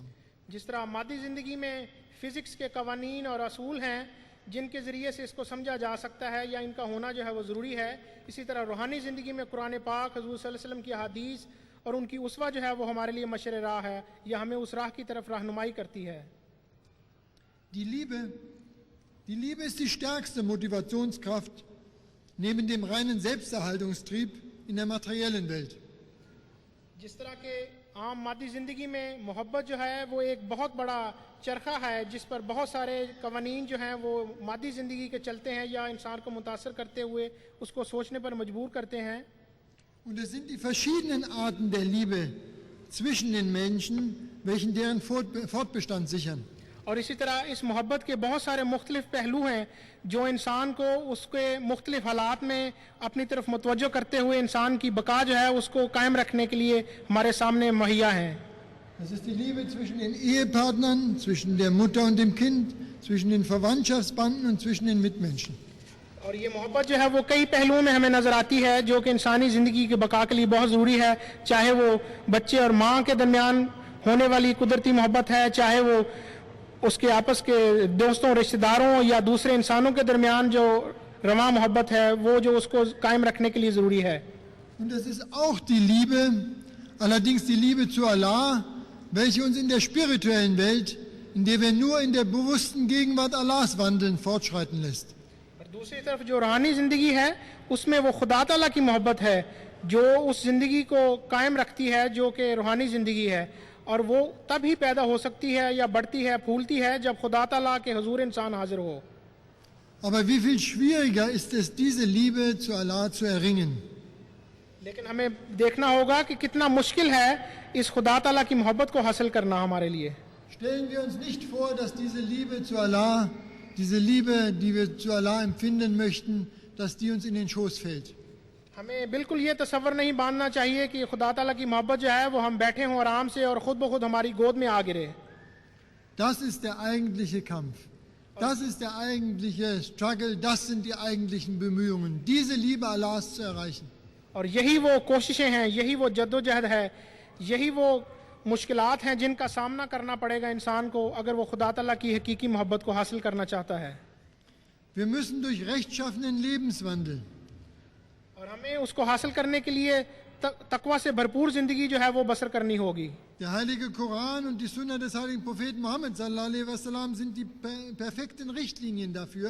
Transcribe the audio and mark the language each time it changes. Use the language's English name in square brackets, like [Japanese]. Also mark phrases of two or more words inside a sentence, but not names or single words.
[Urdu] جس طرح مادی زندگی میں فزکس کے قوانین اور اصول ہیں جن کے ذریعے سے اس کو سمجھا جا سکتا ہے یا ان کا ہونا جو ہے وہ ضروری ہے، اسی طرح روحانی زندگی میں قرآن پاک، حضور [Arabic] صلى الله عليه وسلم [Urdu] کی حدیث اور ان کا اسوہ جو ہے وہ ہمارے لیے مشعلِ راہ ہے یا ہمیں اس راہ کی طرف رہنمائی کرتی ہے. [German] Die Liebe ist die stärkste Motivationskraft neben dem reinen Selbsterhaltungstrieb in der materiellen Welt. [Urdu] جس طرح کے عام مادی زندگی میں محبت جو ہے وہ ایک بہت بڑا چرخہ ہے جس پر بہت سارے قوانین جو ہیں وہ مادی زندگی کے چلتے ہیں یا انسان کو متاثر کرتے ہوئے اس کو سوچنے پر مجبور کرتے ہیں. [German] Und es sind die verschiedenen Arten der Liebe zwischen den Menschen, welchen deren Fortbestand sichern. [Urdu] اور اسی طرح اس محبت کے بہت سارے مختلف پہلو ہیں جو انسان کو اس کے مختلف حالات میں اپنی طرف متوجہ کرتے ہوئے انسان کی بقا جو ہے اس کو قائم رکھنے کے لیے ہمارے سامنے مہیا ہیں. [German] Das ist die Liebe zwischen den Ehepartnern, zwischen der Mutter und dem Kind, zwischen den Verwandtschaftsbanden und zwischen den Mitmenschen. [Urdu] اور یہ محبت جو ہے وہ کئی پہلوؤں میں ہمیں نظر آتی ہے جو کہ انسانی زندگی کے بقا کے لیے بہت ضروری ہے، چاہے وہ بچے اور ماں کے درمیان ہونے والی قدرتی محبت ہے، چاہے وہ اس کے آپس کے دوستوں، رشتہ داروں یا دوسرے انسانوں کے درمیان جو رما محبت ہے وہ جو اس کو قائم رکھنے کے لیے ضروری ہے. [German] Und das ist auch die Liebe, allerdings die Liebe zu Allah, welche uns in der spirituellen Welt, in der wir nur in der bewussten Gegenwart Allahs wandeln, fortschreiten lässt. [Urdu] اور دوسری طرف جو روحانی زندگی ہے اس میں وہ خدا تعالیٰ کی محبت ہے جو اس زندگی کو قائم رکھتی ہے جو کہ روحانی زندگی ہے، اور وہ تبھی پیدا ہو سکتی ہے یا بڑھتی ہے پھولتی ہے جب خدا تعالیٰ کے حضور انسان حاضر ہو. [German] Aber wie viel schwieriger ist es, diese Liebe zu Allah zu erringen? [Urdu] لیکن ہمیں دیکھنا ہوگا کہ کتنا مشکل ہے اس خدا تعالیٰ کی محبت کو حاصل کرنا ہمارے لیے. [German] Stellen wir uns nicht vor, dass diese Liebe zu Allah, diese Liebe, die wir zu Allah empfinden möchten, dass die uns in den Schoß fällt. [Urdu] ہمیں بالکل یہ تصور نہیں باندھنا چاہیے کہ خدا تعالیٰ کی محبت جو ہے وہ ہم بیٹھے ہوں آرام سے اور خود بخود ہماری گود میں آ گرے. [German] Das ist der eigentliche Kampf. Das ist der eigentliche Struggle. Das sind die eigentlichen Bemühungen, diese Liebe Allahs zu erreichen. [Urdu] اور یہی وہ کوششیں ہیں، یہی وہ جدوجہد ہے، یہی وہ مشکلات ہیں جن کا سامنا کرنا پڑے گا انسان کو اگر وہ خدا تعالیٰ کی حقیقی محبت کو حاصل کرنا چاہتا ہے. [German] Wir müssen durch rechtschaffenen Lebenswandel [Urdu] اور ہمیں اس کو حاصل کرنے کے لیے تقویٰ سے بھرپور زندگی جو ہے وہ بسر کرنی ہوگی. [German] Der heilige Koran und die Sunna des heiligen Propheten Muhammad [Arabic] صلى الله عليه وسلم [German] sind die perfekten Richtlinien dafür.